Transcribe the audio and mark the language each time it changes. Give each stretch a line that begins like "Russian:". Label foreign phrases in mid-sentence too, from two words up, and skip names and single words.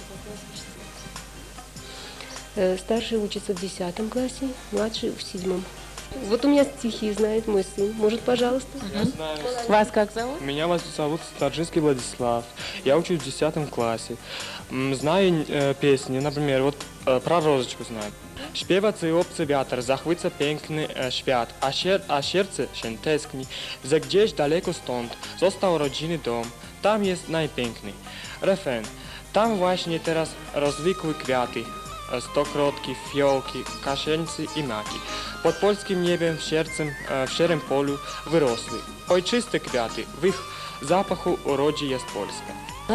Russian: Старший учится в 10 классе, младший в 7. Вот у меня стихи знает мой сын. Может, пожалуйста? Вас как зовут? Меня зовут Старжинский Владислав. Я учусь в 10 классе. Знаю песни, например, вот про розочку знаю.
Polish: Śpiewa ci obcy wiatr, zachwyca piękny świat, a serce się tęskni, że gdzieś daleko stąd został rodzinny dom, tam jest najpiękniej. Refren. Tam właśnie teraz rozwikły kwiaty, stokrotki, fiołki, kasieńcy i maki. Pod polskim niebem w szarym polu wyrosły ojczyste kwiaty, w ich zapachu urodzi jest Polska.